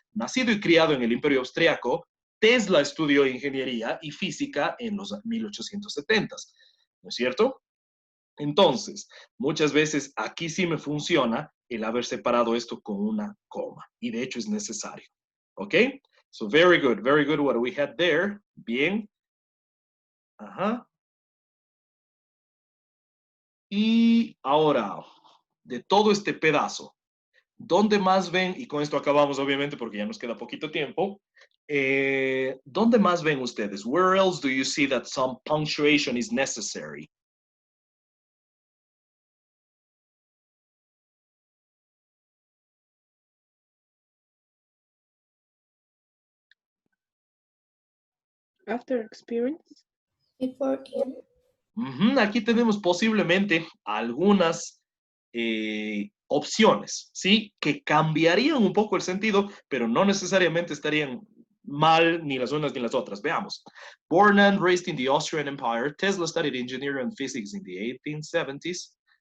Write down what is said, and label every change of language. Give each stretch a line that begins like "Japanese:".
Spanish: Nacido y criado en el Imperio Austriaco, Tesla estudió ingeniería y física en los 1870s, ¿no es cierto? Entonces, muchas veces aquí sí me funciona el haber separado esto con una coma, y de hecho es necesario, ¿ok?
English: So, very good what we had there.
Spanish: Bien. Ajá. Y ahora, de todo este pedazo, ¿dónde más ven? Y con esto acabamos, obviamente, porque ya nos queda poquito tiempo. ¿Dónde más ven ustedes?
English: Where else do you see that some punctuation is necessary? After experience. before in,
Spanish: Aquí tenemos posiblemente algunas opciones, ¿sí? Que cambiarían un poco el sentido, pero no necesariamente estarían mal ni las unas ni las otras. Veamos.
English: Born and raised in the Austrian Empire, Tesla studied engineering and physics in the 1870s.